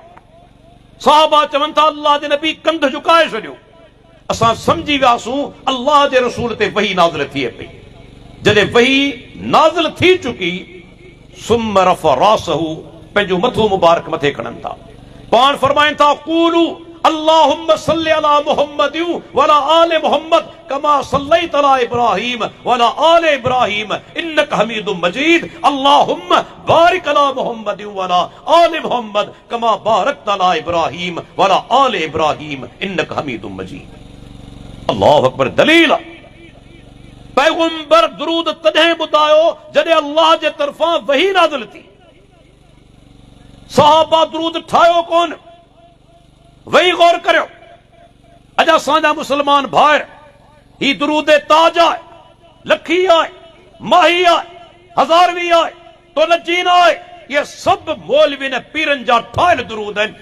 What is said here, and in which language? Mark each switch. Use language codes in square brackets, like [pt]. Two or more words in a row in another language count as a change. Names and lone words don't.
[sd] सहाबा चवनि था अल्लाह जे नबी कंध झुकाए छॾियो। असां समझी वियासूं अल्लाह जे रसूल ते वही नाज़िल थिए पई। जॾहिं वही नाज़िल थी चुकी [ar] ثم رفع رأسه, [sd] पंहिंजो मथो मुबारक मथे खणनि था। पाण फरमाइनि था [ar] قولوا اللهم صل على محمد وعلى آل محمد كما صليت على إبراهيم وعلى آل إبراهيم إنك حميد مجيد. اللهم بارك على محمد وعلى آل محمد كما باركت على إبراهيم وعلى آل إبراهيم إنك حميد مجيد. الله أكبر. [sd] दलील पैगंबर दुरूद तॾहिं ॿुधायो जॾहिं अल्लाह जे तरफ़ां वही नाज़िल थी। सहाबा दुरूद ठाहियो कोन, वही गौर करियो। अॼु असांजा मुसलमान भाइर ही दुरूद ताज आहे, लखी आहे, माही आहे, हज़ारवी आहे, तोलजीन आहे, [hi] ये सब [sd] मौलवी ने पीरन जा ठाहियल दुरूद आहिनि।